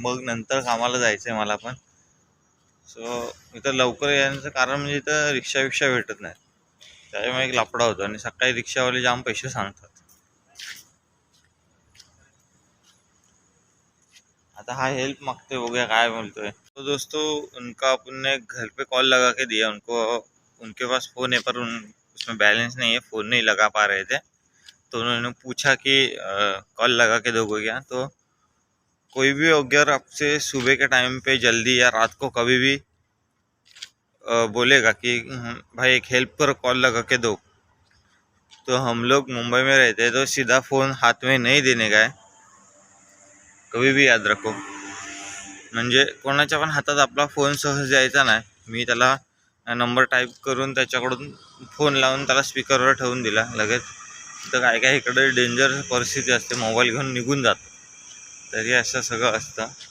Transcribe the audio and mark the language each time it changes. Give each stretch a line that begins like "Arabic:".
Marathi: मग नंतर कामाला जायचं आहे मला पण. सो इथं लवकर येण्याचं कारण म्हणजे इथं रिक्षा भेटत नाही. त्याच्यामुळे एक लफडा होतो. आणि सकाळी रिक्षावाले जाम पैसे सांगतात. आता हा हेल्प मागतोय, बघूया काय बोलतोय.
Hindi: तो दोस्तों, उनका अपन ने घर पे कॉल लगा के दिया उनको. उनके पास फ़ोन है पर उसमें बैलेंस नहीं है, फ़ोन नहीं लगा पा रहे थे. तो उन्होंने पूछा कि कॉल लगा के दोगे क्या. तो कोई भी अगर आपसे सुबह के टाइम पे जल्दी या रात को कभी भी बोलेगा कि भाई एक हेल्प पर कॉल लगा के दो, तो हम लोग मुंबई में रहते हैं तो सीधा फ़ोन हाथ में नहीं देने का है. कभी भी याद रखो.
Marathi: म्हणजे कोणाच्या पण हातात आपला फोन सहज द्यायचा नाही. मी त्याला नंबर टाईप करून त्याच्याकडून फोन लावून त्याला स्पीकरवर ठेवून दिला लगेच. तर काय काय इकडे डेंजर परिस्थिती असते, मोबाईल घेऊन निघून जातो. तरी असं सगळं असतं.